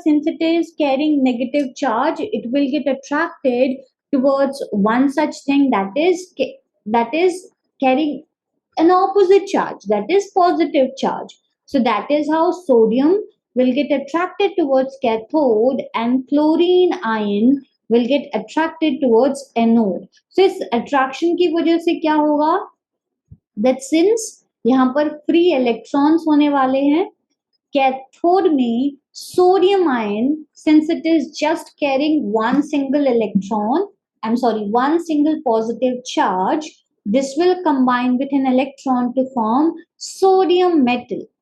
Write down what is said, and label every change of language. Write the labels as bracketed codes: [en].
[en] Since it is carrying negative charge, it will get attracted towards one such thing that is carrying an opposite charge, that is positive charge. So that is how sodium will get attracted towards cathode and chlorine ion will get attracted towards anode. [hi] So इस attraction की वजह से क्या होगा? [en] That since [hi] यहाँ पर free electrons होने वाले हैं, [en] cathode में sodium ion, since it is just carrying one single electron, one single positive charge, this will combine with an electron to form sodium metal.